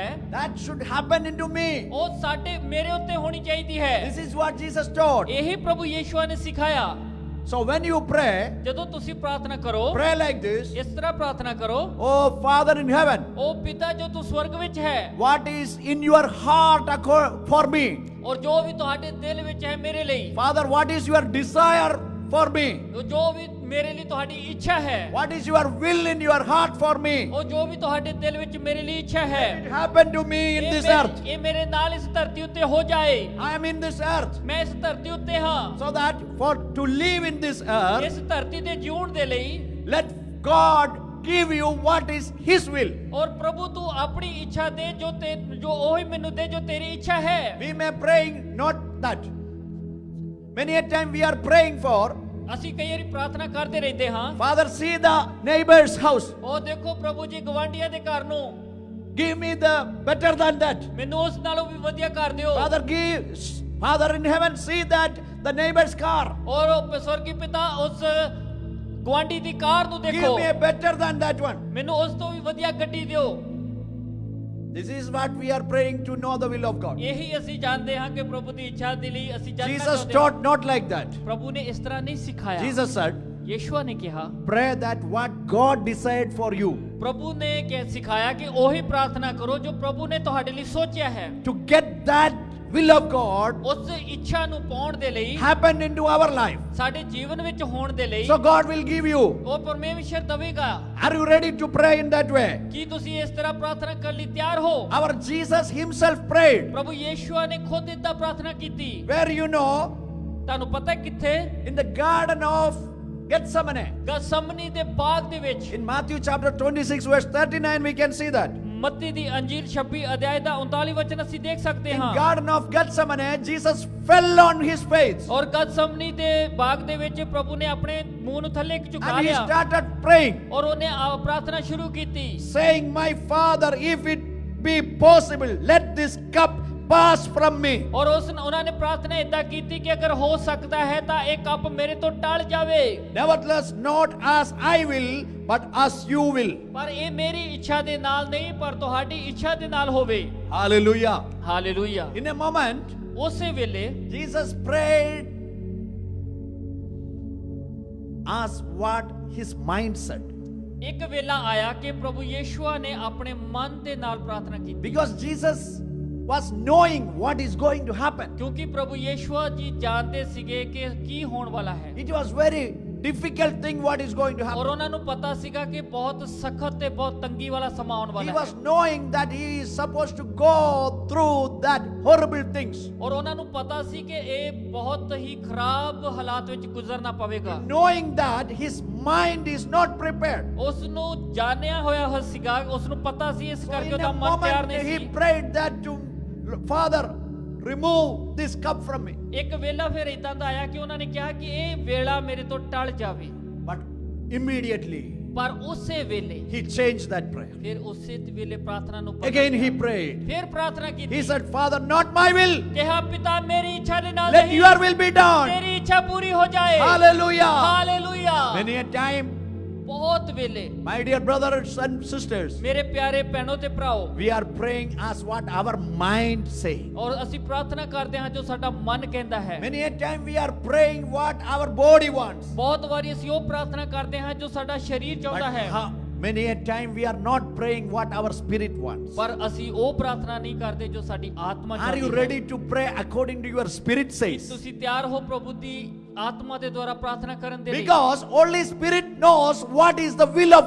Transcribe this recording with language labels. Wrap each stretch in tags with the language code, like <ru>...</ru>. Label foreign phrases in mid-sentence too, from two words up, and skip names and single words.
<en>that should happen into me?</en> <pa>ਉਹ ਸਾਡੇ ਮੇਰੇ ਉੱਤੇ ਹੋਣੀ ਚਾਹੀਦੀ ਹੈ।</pa> <en>This is what Jesus taught.</en> <pa>ਇਹੀ ਪ੍ਰਭੂ ਯੀਸ਼ੂ ਨੇ ਸਿਖਾਇਆ।</pa> <en>So when you pray,</en> <pa>ਜਦੋਂ ਤੁਸੀਂ ਪ੍ਰਾਰਥਨਾ ਕਰੋ</pa> <en>pray like this:</en> <pa>ਇਸ ਤਰ੍ਹਾਂ ਪ੍ਰਾਰਥਨਾ ਕਰੋ,</pa> <en>Oh Father in heaven,</en> <pa>ਉਹ ਪਿਤਾ ਜੋ ਤੂੰ ਸਵਰਗ ਵਿੱਚ ਹੈ</pa> <en>what is in your heart for me?</en> <pa>ਔਰ ਜੋ ਵੀ ਤੁਹਾਡੇ ਦਿਲ ਵਿੱਚ ਹੈ ਮੇਰੇ ਲਈ,</pa> <en>Father, what is your desire for me?</en> <pa>ਜੋ ਵੀ ਮੇਰੇ ਲਈ ਤੁਹਾਡੀ ਇੱਛਾ ਹੈ,</pa> <en>What is your will in your heart for me?</en> <pa>ਉਹ ਜੋ ਵੀ ਤੁਹਾਡੇ ਦਿਲ ਵਿੱਚ ਮੇਰੇ ਲਈ ਇੱਛਾ ਹੈ</pa> <en>It happened to me in this earth.</en> <pa>ਇਹ ਮੇਰੇ ਨਾਲ ਇਸ ਧਰਤੀ ਉੱਤੇ ਹੋ ਜਾਏ।</pa> <en>I am in this earth,</en> <pa>ਮੈਂ ਇਸ ਧਰਤੀ ਉੱਤੇ ਹਾਂ,</pa> <en>so that to live in this earth,</en> <pa>ਇਸ ਧਰਤੀ ਤੇ ਜਿਉਣ ਦੇ ਲਈ</pa> <en>let God give you what is His will.</en> <pa>ਔਰ ਪ੍ਰਭੂ ਤੂੰ ਆਪਣੀ ਇੱਛਾ ਦੇ ਜੋ ਉਹੀ ਮੈਨੂੰ ਦੇ ਜੋ ਤੇਰੀ ਇੱਛਾ ਹੈ।</pa> <en>We may praying not that. Many a time we are praying for,</en> <pa>ਅਸੀਂ ਕਈ ਵਾਰੀ ਪ੍ਰਾਰਥਨਾ ਕਰਦੇ ਰਹਿੰਦੇ ਹਾਂ,</pa> <en>Father, see the neighbor's house.</en> <pa>ਉਹ ਦੇਖੋ ਪ੍ਰਭੂ ਜੀ ਗਵਾਂਢੀਆਂ ਦੇ ਘਰ ਨੂੰ,</pa> <en>Give me the better than that.</en> <pa>ਮੈਨੂੰ ਉਸ ਨਾਲੋਂ ਵੀ ਵਧੀਆ ਕਰ ਦਿਓ।</pa> <en>Father in heaven, see that the neighbor's car.</en> <pa>ਔਰ ਉਹ ਸਵਰਗੀ ਪਿਤਾ ਉਸ ਗਵਾਂਢੀ ਦੀ ਕਾਰ ਨੂੰ</pa> <en>Give</en> <pa>ਦੇਖੋ,</pa> <en>me a better than that one.</en> <pa>ਮੈਨੂੰ ਉਸ ਤੋਂ ਵੀ ਵਧੀਆ ਗੱਡੀ ਦਿਓ।</pa> <en>This is what we are praying to know the will of God.</en> <pa>ਇਹੀ ਅਸੀਂ ਜਾਣਦੇ ਹਾਂ ਕਿ ਪ੍ਰਭੂ ਦੀ ਇੱਛਾ ਦੇ ਲਈ ਅਸੀਂ ਜਾਣਨਾ</pa> <en>Jesus</en> <pa>ਚਾਹੁੰਦੇ ਹਾਂ।</pa> <en>taught not like that.</en> <pa>ਪ੍ਰਭੂ ਨੇ ਇਸ ਤਰ੍ਹਾਂ ਨਹੀਂ ਸਿਖਾਇਆ।</pa> <en>Jesus said,</en> <pa>ਯੀਸ਼ੂ ਨੇ ਕਿਹਾ,</pa> <en>pray that what God decided for you.</en> <pa>ਪ੍ਰਭੂ ਨੇ ਸਿਖਾਇਆ ਕਿ ਉਹੀ ਪ੍ਰਾਰਥਨਾ ਕਰੋ ਜੋ ਪ੍ਰਭੂ ਨੇ ਤੁਹਾਡੇ ਲਈ ਸੋਚਿਆ ਹੈ।</pa> <en>To get that will of God</en> <pa>ਉਸ ਇੱਛਾ ਨੂੰ ਪਾਉਣ ਦੇ ਲਈ,</pa> <en>happen into our life.</en> <pa>ਸਾਡੇ ਜੀਵਨ ਵਿੱਚ ਹੋਣ ਦੇ ਲਈ</pa> <en>So God will give you.</en> <pa>ਉਹ ਪਰਮੇਸ਼ਰ ਦੇਵੇਗਾ।</pa> <en>Are you ready to pray in that way?</en> <pa>ਕੀ ਤੁਸੀਂ ਇਸ ਤਰ੍ਹਾਂ ਪ੍ਰਾਰਥਨਾ ਕਰਨ ਲਈ ਤਿਆਰ ਹੋ?</pa> <en>Our Jesus himself prayed.</en> <pa>ਪ੍ਰਭੂ ਯੀਸ਼ੂ ਨੇ ਖੁਦ ਇਦਾਂ ਪ੍ਰਾਰਥਨਾ ਕੀਤੀ।</pa> <en>Where you know,</en> <pa>ਤੁਹਾਨੂੰ ਪਤਾ ਹੈ ਕਿੱਥੇ?</pa> <en>in the garden of Gethsemane.</en> <pa>ਗਤਸਮਨੀ ਦੇ ਬਾਗ ਦੇ ਵਿੱਚ।</pa> <en>In Matthew chapter 26 verse 39 we can see that.</en> <pa>ਮੱਤੀ ਦੀ ਅੰਜੀਲ 26 ਅਧਿਆਇ ਦਾ 39 ਵਚਨ ਅਸੀਂ ਦੇਖ ਸਕਦੇ</pa> <en>In</en> <pa>ਹਾਂ।</pa> <en>garden of Gethsemane, Jesus fell on his face</en> <pa>ਔਰ ਗਤਸਮਨੀ ਦੇ ਬਾਗ ਦੇ ਵਿੱਚ ਪ੍ਰਭੂ ਨੇ ਆਪਣੇ ਮੂੰਹ ਨੂੰ ਥੱਲੇ ਝੁਕਾ</pa> <en>and he</en> <pa>ਲਿਆ</pa> <en>started praying,</en> <pa>ਔਰ ਉਹਨੇ ਪ੍ਰਾਰਥਨਾ ਸ਼ੁਰੂ ਕੀਤੀ।</pa> <en>saying, My Father, if it be possible, let this cup pass from me.</en> <pa>ਔਰ ਉਹਨਾਂ ਨੇ ਪ੍ਰਾਰਥਨਾ ਇਦਾਂ ਕੀਤੀ ਕਿ ਅਗਰ ਹੋ ਸਕਦਾ ਹੈ ਤਾਂ ਇਹ ਕੱਪ ਮੇਰੇ ਤੋਂ ਟਲ ਜਾਵੇ,</pa> <en>Nevertheless, not as I will, but as you will.</en> <pa>ਪਰ ਇਹ ਮੇਰੀ ਇੱਛਾ ਦੇ ਨਾਲ ਨਹੀਂ ਪਰ ਤੁਹਾਡੀ ਇੱਛਾ ਦੇ ਨਾਲ ਹੋਵੇ।</pa> <en>Hallelujah.</en> <pa>ਹਾਲੇਲੂਇਆ।</pa> <en>In a moment,</en> <pa>ਉਸੇ ਵੇਲੇ</pa> <en>Jesus prayed as what his mind said.</en> <pa>ਇੱਕ ਵੇਲਾ ਆਇਆ ਕਿ ਪ੍ਰਭੂ ਯੀਸ਼ੂ ਨੇ ਆਪਣੇ ਮਨ ਦੇ ਨਾਲ ਪ੍ਰਾਰਥਨਾ ਕੀਤੀ,</pa> <en>Because Jesus was knowing what is going to happen.</en> <pa>ਕਿਉਂਕਿ ਪ੍ਰਭੂ ਯੀਸ਼ੂ ਜੀ ਜਾਣਦੇ ਸੀਗੇ ਕਿ ਕੀ ਹੋਣ ਵਾਲਾ ਹੈ।</pa> <en>It was very difficult thing what is going to</en> <pa>ਔਰ</pa> <en>happen.</en> <pa>ਉਹਨਾਂ ਨੂੰ ਪਤਾ ਸੀਗਾ ਕਿ ਬਹੁਤ ਸਖਤ ਤੇ ਬਹੁਤ ਤੰਗੀ ਵਾਲਾ ਸਮਾਂ ਆਉਣ</pa> <en>He</en> <pa>ਵਾਲਾ</pa> <en>was</en> <pa>ਹੈ</pa> <en>knowing that he is supposed to go through that horrible things.</en> <pa>ਔਰ ਉਹਨਾਂ ਨੂੰ ਪਤਾ ਸੀ ਕਿ ਇਹ ਬਹੁਤ ਹੀ ਖਰਾਬ ਹਾਲਾਤ ਵਿੱਚ ਗੁਜ਼ਰਨਾ ਪਵੇਗਾ</pa> <en>Knowing that his mind is not prepared.</en> <pa>ਉਸ ਨੂੰ ਜਾਣਿਆ ਹੋਇਆ ਸੀਗਾ ਉਸ ਨੂੰ ਪਤਾ ਸੀ ਇਸ</pa> <en>So</en> <pa>ਕਰਕੇ</pa> <en>in</en> <pa>ਉਹਦਾ</pa> <en>a</en> <pa>ਮਨ ਤਿਆਰ</pa> <en>moment</en> <pa>ਨਹੀਂ</pa> <en>he</en> <pa>ਸੀ</pa> <en>prayed that to Father, remove this cup from me.</en> <pa>ਇੱਕ ਵੇਲਾ ਫਿਰ ਇਦਾਂ ਦਾ ਆਇਆ ਕਿ ਉਹਨਾਂ ਨੇ ਕਿਹਾ ਕਿ ਇਹ ਵੇਲਾ ਮੇਰੇ ਤੋਂ ਟਲ ਜਾਵੇ</pa> <en>But immediately</en> <pa>ਪਰ ਉਸੇ ਵੇਲੇ</pa> <en>he changed that prayer.</en> <pa>ਫਿਰ ਉਸੇ ਵੇਲੇ ਪ੍ਰਾਰਥਨਾ ਨੂੰ ਬਦਲ</pa> <en>Again he</en> <pa>ਗਿਆ।</pa> <en>prayed.</en> <pa>ਫਿਰ ਪ੍ਰਾਰਥਨਾ</pa> <en>He</en> <pa>ਕੀਤੀ</pa> <en>said, Father, not my will.</en> <pa>ਕਿਹਾ ਪਿਤਾ ਮੇਰੀ ਇੱਛਾ ਦੇ ਨਾਲ</pa> <en>Let</en> <pa>ਨਹੀਂ</pa> <en>your will be done.</en> <pa>ਤੇਰੀ ਇੱਛਾ ਪੂਰੀ ਹੋ ਜਾਏ</pa> <en>Hallelujah.</en> <pa>ਹਾਲੇਲੂਇਆ</pa> <en>Many a time,</en> <pa>ਬਹੁਤ ਵੇਲੇ</pa> <en>my dear brothers and sisters,</en> <pa>ਮੇਰੇ ਪਿਆਰੇ ਭੈਣੋ ਤੇ ਭਰਾਓ</pa> <en>we are praying as what our mind say.</en> <pa>ਔਰ ਅਸੀਂ ਪ੍ਰਾਰਥਨਾ ਕਰਦੇ ਹਾਂ ਜੋ ਸਾਡਾ ਮਨ ਕਹਿੰਦਾ ਹੈ</pa> <en>Many a time we are praying what our body wants.</en> <pa>ਬਹੁਤ ਵਾਰੀ ਅਸੀਂ ਉਹ ਪ੍ਰਾਰਥਨਾ ਕਰਦੇ ਹਾਂ ਜੋ ਸਾਡਾ ਸਰੀਰ</pa> <en>But</en> <pa>ਚਾਹੁੰਦਾ ਹੈ</pa> <en>many a time we are not praying what our spirit wants.</en> <pa>ਪਰ ਅਸੀਂ ਉਹ ਪ੍ਰਾਰਥਨਾ ਨਹੀਂ ਕਰਦੇ ਜੋ ਸਾਡੀ ਆਤਮਾ</pa> <en>Are you</en> <pa>ਚਾਹਦੀ ਹੈ</pa> <en>ready to pray according to your spirit says?</en> <pa>ਤੁਸੀਂ ਤਿਆਰ ਹੋ ਪ੍ਰਭੂ ਦੀ ਆਤਮਾ ਦੇ ਦੁਆਰਾ ਪ੍ਰਾਰਥਨਾ ਕਰਨ ਦੇ ਲਈ</pa> <en>Because Holy Spirit knows what is the will of</en>